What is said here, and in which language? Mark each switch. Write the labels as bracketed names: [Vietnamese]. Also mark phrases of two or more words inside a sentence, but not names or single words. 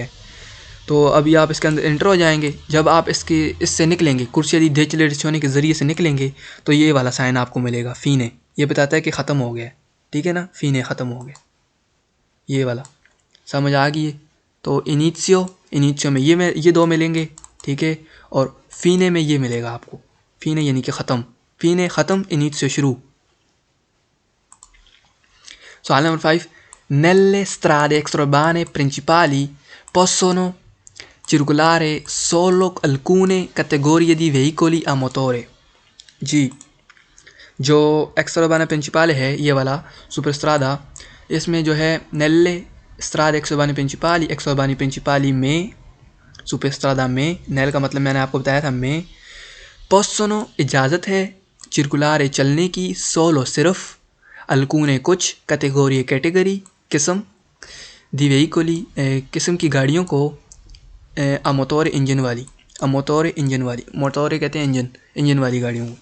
[Hindi] तो अभी आप इसके अंदर एंटर हो जाएंगे। जब आप इससे निकलेंगे, [Italian] corsie di accelerazione [Hindi] के ज़रिए से निकलेंगे, तो ये वाला साइन आपको मिलेगा फीने, ये बताता है कि ख़त्म हो गया, ठीक है ना, फीने ख़त्म हो गया, ये वाला समझ आ गई है। तो इनिशियो में ये दो मिलेंगे, ठीक है, और फीने में ये मिलेगा आपको, फीने यानी कि ख़त्म, फीने ख़त्म, इनिशियो शुरू। सवाल नंबर 5, [Italian] nelle strade extraurbane principali possono circolare solo alcune categorie di veicoli a motore। [Hindi] जी, जो [Italian] extraurbana principale [Hindi] है ये वाला [Italian] super strada, [Hindi] इसमें जो है [Italian] nelle strade extraurbane principali [Hindi] में, [Italian] super strada [Hindi] में, नेल का मतलब मैंने आपको बताया था में, पोस्सोनो इजाज़त है, चिरकुलारे चलने की, सोलो सिर्फ, अलकूने कुछ, कैटेगरी किस्म, [Italian] di veicoli [Hindi] किस्म की गाड़ियों को मोटोरे इंजन वाली, मोटोरे कहते हैं इंजन वाली गाड़ियों को।